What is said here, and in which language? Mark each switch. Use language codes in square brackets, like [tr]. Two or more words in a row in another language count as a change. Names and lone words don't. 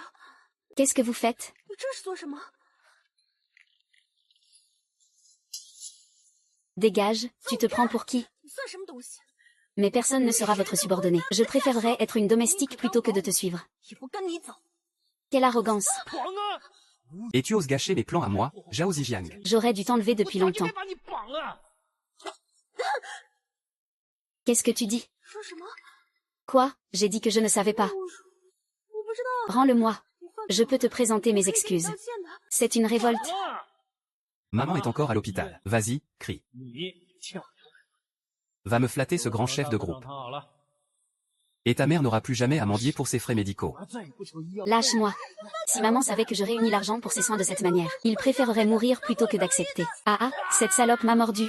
[fr] qu'est-ce que vous faites? [zh] 你这是做什么？ [fr] Dégage, tu te prends pour qui? [zh] 你算什么东西？ [fr] Mais personne ne sera votre subordonné. Je préférerais être une domestique plutôt que de te suivre. [zh] 也不跟你走。 [fr] Quelle arrogance! [zh] 绑啊！ [fr] Et tu oses gâcher mes plans à moi, Zhao Zijiang. J'aurais dû t'enlever depuis [zh] 早就 [fr] longtemps. [zh] 该把你绑了。 [fr] Qu'est-ce que tu dis? [zh] 说什么？ [fr] Quoi? J'ai dit que je ne savais pas. [zh] 我不知道。 [fr] Rends-le-moi. [zh] 你犯 [fr] Je [zh] 错 [fr] peux te présenter mes [zh] 可以给你 [fr] excuses. [zh] 道歉的。 [fr] C'est une révolte. 啊！ Maman est encore à l'hôpital. Vas-y, crie. [zh] 你跳。 [fr] Va me flatter ce grand chef de [zh] 让 [fr] groupe. [zh] 他好了。 [fr] Et ta mère n'aura plus jamais à mendier pour ses frais médicaux. [zh] 我再也不求医药。 [fr] Lâche-moi. Si maman savait que je réunis l'argent pour ses soins de cette manière, il préférerait mourir plutôt que d'accepter. Ah ah, cette salope m'a mordu.